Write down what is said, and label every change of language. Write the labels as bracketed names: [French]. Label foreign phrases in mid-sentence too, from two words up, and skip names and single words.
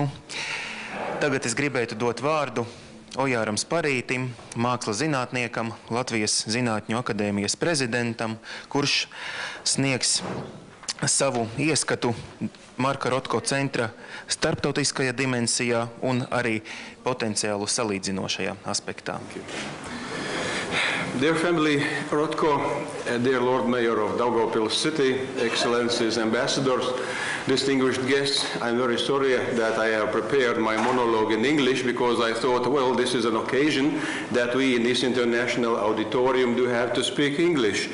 [Latvian] Tagad es gribētu dot vārdu Ojāram Sparītim, mākslas zinātniekam, Latvijas Zinātņu akadēmijas prezidentam, kurš sniegs savu ieskatu Marka Rotko centra starptautiskajā dimensijā un arī potenciālu salīdzinošajā aspektā. [English] Dear family Rotko, dear Lord Mayor of Daugavpils City, Excellencies, Ambassadors, distinguished guests, I'm very sorry that I have prepared my monologue in English because I thought, well, this is an occasion that we in this international auditorium do have to speak English.